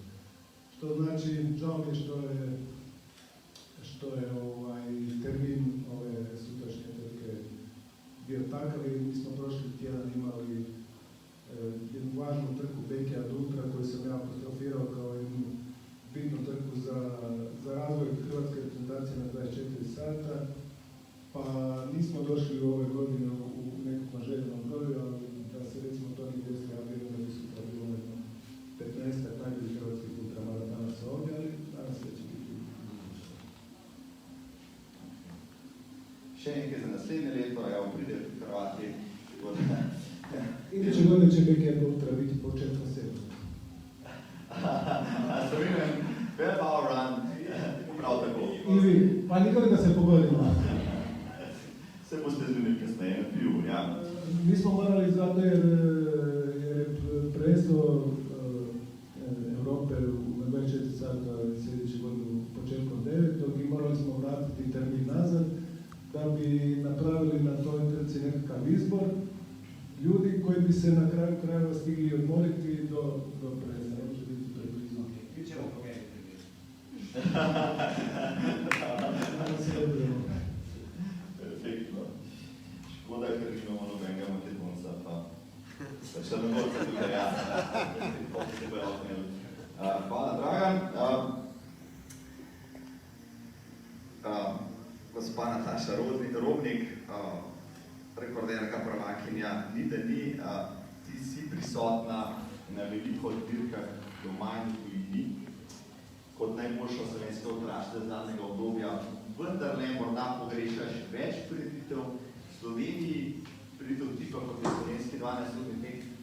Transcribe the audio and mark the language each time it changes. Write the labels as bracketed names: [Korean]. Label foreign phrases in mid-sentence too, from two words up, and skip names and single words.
[Croatian] Što znači, žao mi je što je termin ove sutrašnje trke bio takav i mi smo prošli tjedan imali jednu važnu trku Backyard Ultra koju sam ja apostrofirao kao jednu bitnu trku za razvoj hrvatske reprezentacije na 24 sata. Pa nismo došli u ove godine u nekakvom željenom broju, ali da se recimo to nije desilo, ja vjerujem da bi sutra bilo 15-ak najboljih hrvatskih ultramaratanaca ovdje, ali danas će biti [Slovenian] Še nekaj za naslednje leto, pridejo Hrvati. [Croatian] Iduće godine će Backyard Ultra biti početkom septembra. [English] Slovenian 12-hour run, [Slovenian] prav tako. I vi, pa nikoli da se pogodimo. Se boste zmenili kasneje na pivu, ja. [Croatian] Mi smo morali zato jer prvenstvo Evrope na 24 sata sljedeće godinu početkom 9. i morali smo vratiti termin nazad da bi napravili na toj trci nekakav izbor ljudi koji bi se na kraju krajeva stigli odmoriti do prvenstva. Ne može biti preblizu. Mi ćemo promijeniti. Perfektno. [Slovenian] Škoda, ker imamo nobenega makedonca, pa črnogorca tukaj, ja. Hvala, Dragan. Gospa Nataša Robnik, rekorderka, prvakinja, ni da ni, ti si prisotna na veliko dirkah doma in tujini, kot najboljša slovenska ultraška zadnjega obdobja, vendar ne morda pogrešaš več prireditev v Sloveniji, prireditev tipa kot je slovenski 12-urni tek?